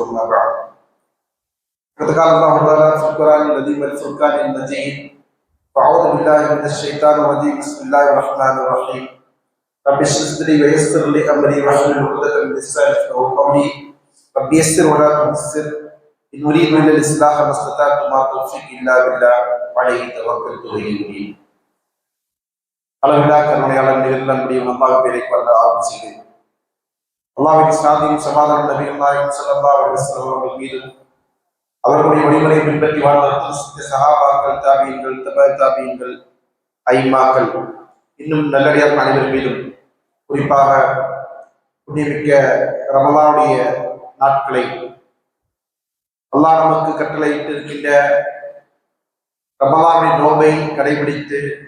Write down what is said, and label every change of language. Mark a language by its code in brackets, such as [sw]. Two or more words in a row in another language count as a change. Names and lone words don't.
[ar] أما بعد فقد قال الله تعالى في القرآن العظيم والفرقان المجيد: أعوذ بالله من الشيطان الرجيم. بسم الله الرحمن الرحيم. رب اشرح لي ويسر لي امري واحلل عقدة من لساني يفقهوا قولي. رب يسر ولا تعسر. ان اريد الا الاصلاح ما استطعت وما توفيقي الا بالله عليه توكلت وإليه أنيب. [ta] அளவில்லா கருணையாளர் நிகழ்ந்த முடியும் அல்லாஹ் பேரை கொண்ட ஆரம்பிச்சேன். அல்லாஹ்வின் சாந்தியும் சமாதானம் நபிகள் நாயகம் [ar] صلى الله عليه وسلم [ta] அவர்கள் மீதும் அவர்களுடைய வழிமுறை பின்பற்றி வாழ்ந்த சஹாபாக்கள், தாபீன்கள், தபா தாபீன்கள், ஐமாக்கள், இன்னும் நல்லடியார் அனைவர் மீதும், குறிப்பாக புண்ணியமிக்க ரமலானுடைய நாட்களை அல்லாஹ் நமக்கு கட்டளையிட்டு இருக்கின்ற ரமலானுடைய நோன்பை கடைபிடித்து